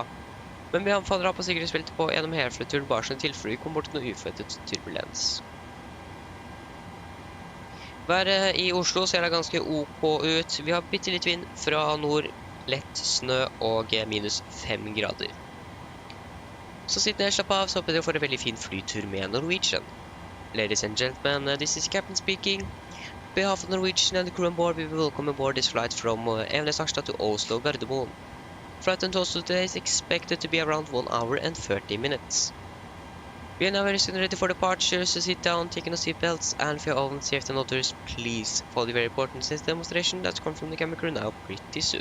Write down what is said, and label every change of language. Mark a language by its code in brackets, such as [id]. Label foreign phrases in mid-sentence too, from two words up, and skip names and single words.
[no] Men vi anbefaler å ha på sikkerhetsbeltet på gjennom herfra-turen bare sånn i tilfelle vi kommer bort til noe uforventet turbulens. Været i Oslo ser det ganske OK ut. Vi har bitte litt vind fra nord, lett snø og minus 5 grader. Så sitt ned, slapp av, så håper dere får en veldig fin flytur med Norwegian. [en] Ladies and gentlemen, this is Captain speaking. On behalf of Norwegian and the crew on board, we will welcome aboard this flight from Evenes Harstad to Oslo Gardermoen. Flight into Oslo today is expected to be around 1 hour and 30 minutes. We are now very soon ready for departure, so sit down, take in your seatbelts, and for your own safety and others, please follow the very important safety demonstration that's come from the camera crew now pretty soon.